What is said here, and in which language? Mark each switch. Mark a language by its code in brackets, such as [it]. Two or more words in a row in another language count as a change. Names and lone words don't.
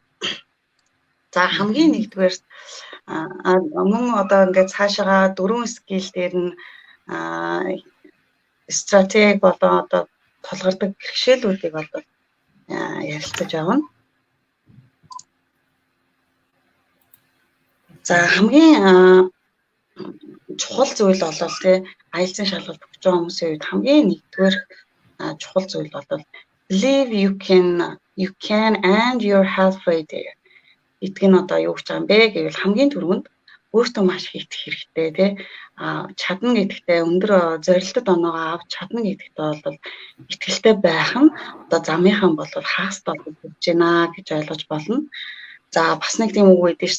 [mn] За хамгийн нэгдүгээр мөн одоо ингээд цаашаа дөрвөн скил дээр нь стратеги болон одоо тулгардаг бэрхшээлүүдийг бол ярилцаж явна. За хамгийн чухал зүйл бол тий IELTS-ийн шалгалт өгч байгаа хүмүүсийн үед хамгийн нэгдүгээр чухал зүйл бол [en] believe you can and you're halfway there. [mn] Эдг нь одоо юу гэж байгаа юм бэ гэвэл хамгийн түрүүнд өөртөө маш их итгэх хэрэгтэй тий чадна гэдэгтээ өндөр зорилтод оноогоо авч чадна гэдэгтээ бол итгэлтэй байх нь одоо замынхан бол хагас толгой болж байна гэж ойлгож болно. За бас нэг тийм үг байдаг ш.